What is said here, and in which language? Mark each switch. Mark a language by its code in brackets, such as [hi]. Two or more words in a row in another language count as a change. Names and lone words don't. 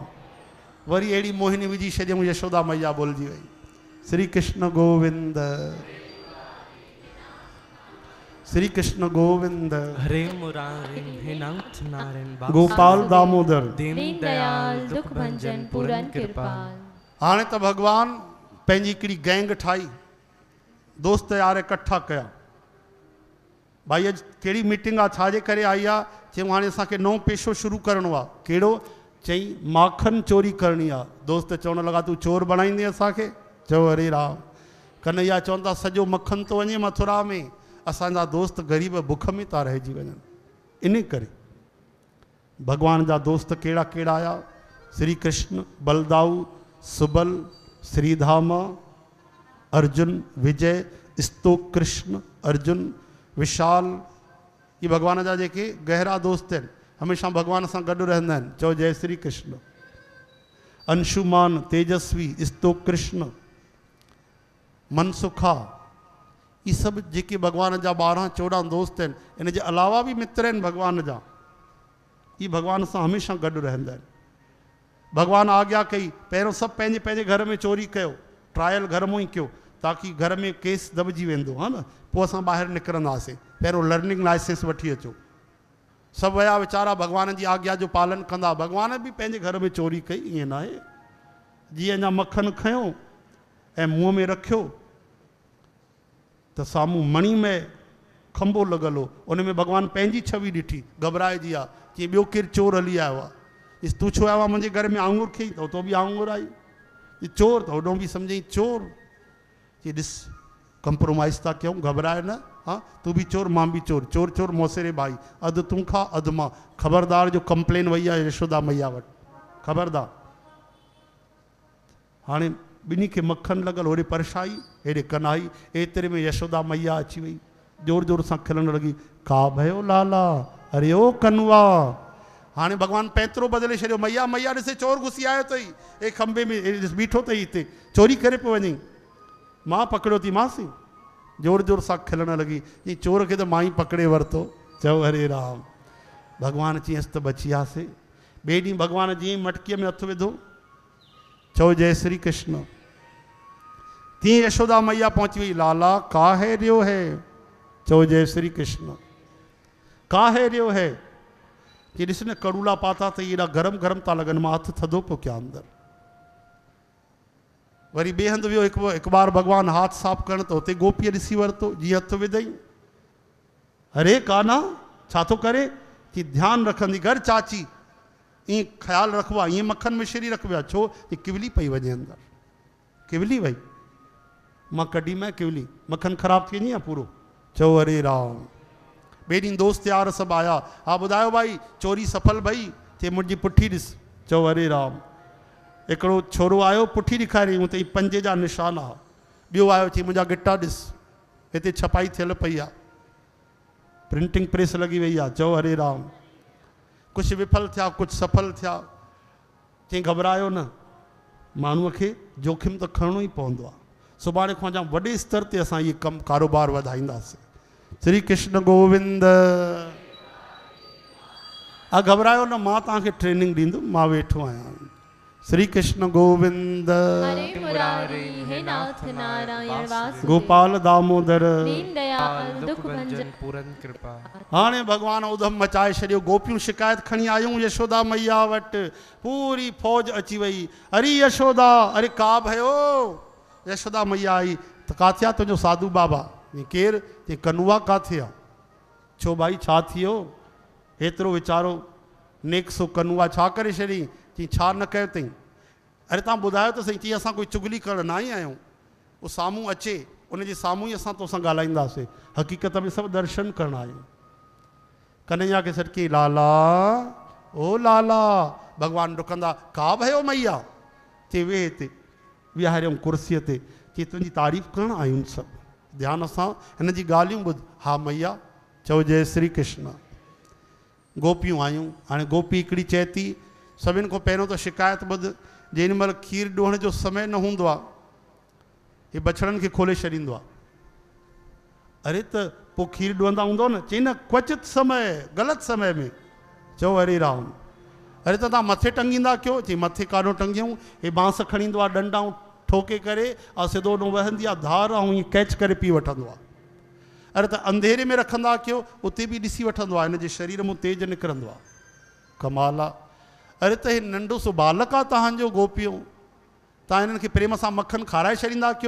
[sd] वरी अहिड़ी मोहिनी विझी छॾियऊं, यशोदा मैया बोलजी वई। [hi] श्री कृष्ण गोविंद, श्री कृष्ण गोविंद, हरे मुरारे हे नाथ नारायण, गोपाल दामोदर, दीन दयाल दुख भंजन पूरन कृपाल। [sd] हाणे त भगवान पंहिंजी हिकिड़ी गैंग ठाही, दोस्त यार इकट्ठा कया, भाई अॼु कहिड़ी मीटिंग आहे, छाजे करे आई आहे, चयूं हाणे असांखे नओं पेशो शुरू करिणो आहे। कहिड़ो, चई माखन चोरी करणी आहे। दोस्त चवण लॻा तूं चोर बणाईंदे असांखे, चओ हरे राम। कन्हैया चवनि था सॼो मखन थो वञे मथुरा में, असांजा दोस्त ग़रीब बुख में था रहिजी वञनि। इन करे भगवान जा दोस्त कहिड़ा कहिड़ा आया, श्री कृष्ण, बलदाऊ, सुबल, श्रीधामा, अर्जुन, विजय, स्तोक कृष्ण, अर्जुन, विशाल, ये भगवान जा जेके गहरा दोस्त आहिनि, हमेशा भगवान सां गॾु रहंदा आहिनि। चओ जय श्री कृष्ण। अंशुमान, तेजस्वी, स्तोक कृष्ण, मनसुखा, ये सब जेके भगवान जा 12-14 दोस्त आहिनि, इन जे अलावा भी मित्र आहिनि भगवान जा, ये भगवान सां हमेशा गॾु रहंदा आहिनि। भगवान आज्ञा कई, पहिरियों सभु पंहिंजे पंहिंजे घर में चोरी कयो, ट्रायल घर में ई कयो, ताकि घर में केस दबजी वेंदो, हा न, पोइ असां ॿाहिरि निकिरंदासीं। पहिरियों [en] learning license [sd] वठी अचो। सभु विया वीचारा, भगवान जी आज्ञा जो पालन कंदा। भगवान भी पंहिंजे घर में चोरी कई, ईअं न आहे। जीअं अञा मखन खयो ऐं मुंहं में रखियो त साम्हूं मणी में खंबो लॻल हो, उन में भगवान पंहिंजी छवि ॾिठी, घबराइजी आहे, चई ॿियो केरु चोर हली आयो आहे। तूं छो आयो आहे मुंहिंजे घर में आंगुर खई, त उतो बि आंगुर आई। चोर, त होॾो बि सम्झई चोर। चई ॾिस कंप्रोमाइज़ था कयूं, घबराए न, [hi] हाँ तू भी चोर मां भी चोर, चोर चोर मौसेरे भाई, [sd] अधु तूं खा अधु मां। ख़बरदार जो कंप्लेन वही आहे यशोदा मैया वटि, ख़बरदार। हाणे ॿिन्ही खे मक्खन लॻल, होॾे परछाई हेॾे कन्हाई, एतिरे में यशोदा मैया अची वई, जोर जोर सां खिलण लॻी, [hi] का भयो लाला, अरे ओ कनुआ। [sd] हाणे भगवान पैतरो बदिले छॾियो, मैया मैया ॾिसे चोर घुसी आयो अथई, ए खंबे में ॾिस बीठो अथई हिते, चोरी करे पियो वञई, मां पकड़ियो थी मांसी। जोर जोर सां खिलण लॻी, ई चोर खे त मां ई पकड़े वरितो। चओ हरे राम। भगवान चयसि त बची वियासीं, ॿिए ॾींहुं भॻवान जीअं मटकीअ में हथु विधो, चओ जय श्री कृष्ण, तीअं यशोदा मैया पहुची वई, [hi] लाला का है रियो है, [sd] चओ जय श्री कृष्ण, [hi] का है रियो है, [sd] कि ॾिस न कड़ूला पाता त एॾा गरम गरम था लॻनि, मां हथु थधो पियो कयां अंदरि। वरी ॿिए हंधि वियो, हिकु बार भॻवानु हाथ साफ़ करण त हुते गोपीअ ॾिसी वरितो, जीअं हथु विधई, अरे काना छा थो करे, कि ध्यानु रखंदी कर चाची, ईअं ख़्यालु रखिबो आहे, ईअं मक्खन मिश्री रखिबो आहे, छो कि किवली पई वञे अंदरि, किवली वई, मां कढी मैं किवली, मक्खन ख़राबु थी वञे पूरो। चओ हरे राम। ॿिए ॾींहुं दोस्त यार सभु आया, हा ॿुधायो भाई चोरी सफल भई, चई मुंहिंजी पुठी ॾिस, चओ हरे राम। हिकिड़ो छोरो आयो, पुठी ॾेखारियईं, हुते पंजे जा निशान आहे, ॿियो आयो, चई मुंहिंजा गिटा ॾिस, हिते छपाई थियल पई आहे, [en] printing press [hi] लगी वही है, [sd] चओ हरे राम। कुछ विफल थिया, कुछ सफल थिया, चई घबरायो न, माण्हूअ खे जोखिम तो खणणो ही पवंदो आहे, सुभाणे खां जाम वॾे स्तर ते असां ये कम कारोबार वधाईंदासीं। [hi] श्री कृष्ण गोविंद। [sd] घबरायो न, मां तव्हांखे ट्रेनिंग ॾींदुमि, मां वेठो आहियां। [hi] श्री कृष्ण गोविंद। हरे मुरारी हे नाथ नारायण वासुदेव, गोपाल दामोदर, दीन दयाल दुख भंजन पूरन कृपा। [sd] हाणे भगवान उधम मचाए छॾियो, गोपियूं शिकायत खणी आयूं यशोदा मैया वटि, पूरी फौज अची वई, [hi] अरे यशोदा, अरे का भयो। [sd] यशोदा मैया आई त काथे आहे तुंहिंजो साधू बाबा, केरु, चई कनुआ काथे आहे, छो भाई छा थियो, हेतिरो वीचारो नेक सो कनुआ छा करे छॾी, चई छा न कयो अथई, अरे तव्हां ॿुधायो त सही, चई असां कोई चुगली करण न आई आहियूं, उहो साम्हूं अचे, उनजे साम्हूं ई असां तोसां ॻाल्हाईंदासीं, हक़ीक़त में सभु दर्शन करण आहियूं। कन्हैया खे सॾकी, लाला ओ लाला, भॻवानु डुकंदा, [hi] का भयो मैया, [sd] चई वे हिते, विहारियऊं कुर्सीअ ते, चई तुंहिंजी तारीफ़ करण आहियूं सभु, ध्यान सां हिन जी ॻाल्हियूं ॿुध। हा मैया, चओ जय श्री कृष्ण। गोपियूं आयूं, हाणे गोपी हिकिड़ी चए थी, सभिनि खां पहिरियों त शिकायत ॿुध, जेॾी महिल खीर ॾोहण जो समय न हूंदो आहे, हे बछड़नि खे खोले छॾींदो आहे, अरे त पोइ खीर ॾोहंदा हूंदो न, चई न क्वचित समय, ग़लति समय में, चओ हरे राम। अरे त तव्हां मथे टंगींदा कयो, चई मथे काॾो टंगियूं, हे बांस खणींदो आहे, डंडाऊं ठोके करे, ऐं सिधो ॾों वहंदी आहे धार, ऐं ईअं कैच करे पी वठंदो आहे। अरे त अंधेरे में रखंदा कयो, उते बि ॾिसी वठंदो आहे, हिन जे शरीर मां तेज निकिरंदो आहे, कमाल आहे। अरे त हे नंढो सो बालक आहे तव्हांजो गोपियूं, तव्हां हिननि खे प्रेम सां मक्खन खाराए छॾींदा कयो।